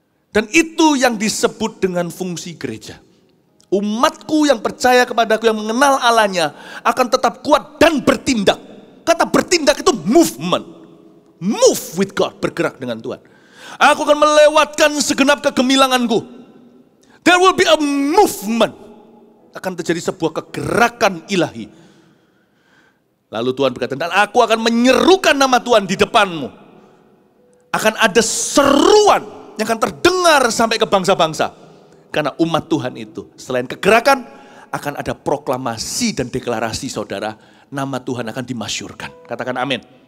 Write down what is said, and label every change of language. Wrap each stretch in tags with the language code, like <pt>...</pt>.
<id>Dan itu yang disebut dengan fungsi gereja. Umatku yang percaya kepadaku, yang mengenal Allahnya, akan tetap kuat dan bertindak. Kata bertindak itu movement.</id> <en>Move with God,</en> <id>bergerak dengan Tuhan. Aku akan melewatkan segenap kegemilanganku.</id> <en>There will be a movement.</en> <id>Akan terjadi sebuah kegerakan ilahi. Lalu Tuhan berkata, dan aku akan menyerukan nama Tuhan di depanmu. Akan ada seruan yang akan terdengar sampai ke bangsa-bangsa. Karena umat Tuhan itu, selain kegerakan, akan ada proklamasi dan deklarasi saudara, nama Tuhan akan dimasyurkan. Katakan amin.</id>